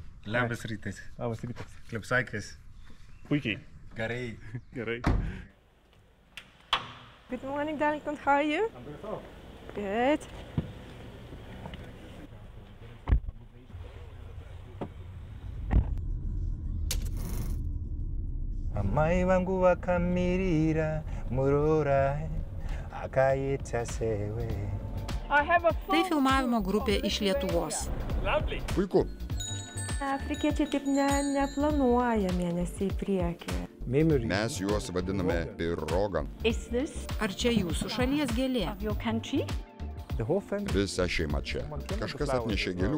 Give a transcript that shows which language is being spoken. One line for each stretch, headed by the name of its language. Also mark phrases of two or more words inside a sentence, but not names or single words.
Lithuanian: Labas rytas. Labas rytas. Kaip sakės? Puikiai. Gerai. Gerai.
English: Good morning, Darlington. How are you? I'm good. Oh. Good.
Shona: Amai wangu wakamirira murora akaita sewe.
Lithuanian: Tai filmavimo grupė iš Lietuvos. Puiku. Afrikiečiai taip neplanuoja mėnesį į priekį. Mes juos vadiname pirogan. Ar čia jūsų šalies gėlė? Visa šeima čia. Kažkas atnešė gėlių.